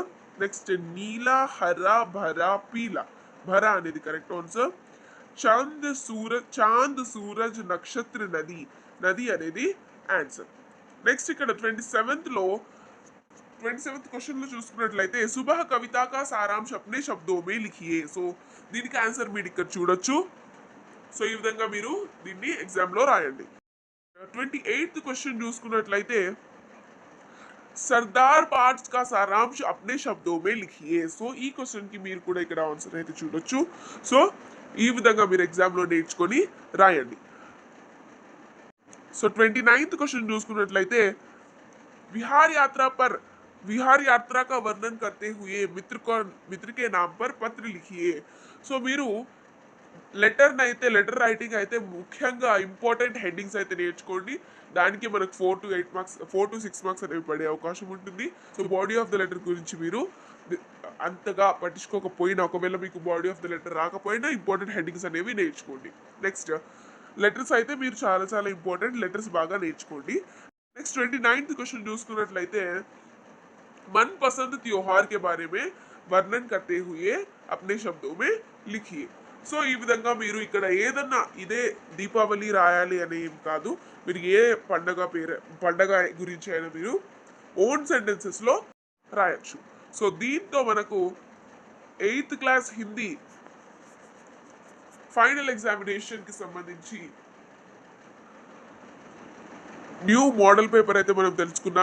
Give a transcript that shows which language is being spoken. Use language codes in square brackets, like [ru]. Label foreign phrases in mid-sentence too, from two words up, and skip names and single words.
[te] నెక్స్ట్ [hi] नीला हरा भरा पीला, भरा [te] అనేది కరెక్ట్ ఆన్సర్. [hi] चाँद सूरज नक्षत्र नदी, नदी [te] అనేది ఆన్సర్. నెక్స్ట్ ఇక్కడ 27th క్వశ్చన్ లో చూసుకున్నట్లయితే [hi] सुबह कविता का सारांश अपने शब्दों में लिखिए. [te] సో దీనికి ఆన్సర్ మీరు ఇక్కడ చూడొచ్చు. సో ఈ విధంగా మీరు దీన్ని ఎగ్జామ్ లో రాయండి. 28th క్వశ్చన్ చూసుకున్నట్లయితే [hi] सरदार पार्ट्स का सारांश अपने शब्दों में लिखिए. [te] సో ఈ క్వశ్చన్ కి మీరు కూడా ఇక్కడ ఆన్సర్ అయితే చూడొచ్చు. సో ఈ విధంగా మీరు ఎగ్జామ్ లో నేర్చుకొని రాయండి. సో 29th క్వశ్చన్ చూసుకున్నట్లయితే [hi] विहार यात्रा का वर्णन करते हुए मित्र के नाम पर पत्र लिखिए. [te] సో మీరు [en] letter writing [te] అయితే ముఖ్యంగా [en] important headings [te] అయితే నేర్చుకోండి. దానికి మనకు [en] 4 to 6 marks [te] అనేవి పడే అవకాశం ఉంటుంది. సో [en] body of the letter [te] గురించి మీరు అంతగా పట్టించుకోకపోయినా, ఒకవేళ మీకు [en] body of the letter [te] రాకపోయినా [en] important headings [te] అనేవి నేర్చుకోండి. నెక్స్ట్ లెటర్స్ అయితే మీరు చాలా చాలా [en] important letters [te] బాగా నేర్చుకోండి. నెక్స్ట్ 29th క్వశ్చన్ చూసుకున్నట్లయితే [hi] मन पसंद त्योहार के बारे में वर्णन करते हुए अपने शब्दों में लिखिए. [te] సో ఈ విధంగా మీరు ఇక్కడ ఏదన్నా ఇదే దీపావళి రాయాలి అని ఏం కాదు, మీరు ఏ పండగ గురించి అయినా మీరు [en] own sentences [te] లో రాయొచ్చు. సో దీంతో మనకు [en] 8th class Hindi final examination [te] కి సంబంధించి [en] new model paper [te] అయితే మనం తెలుసుకున్నాము.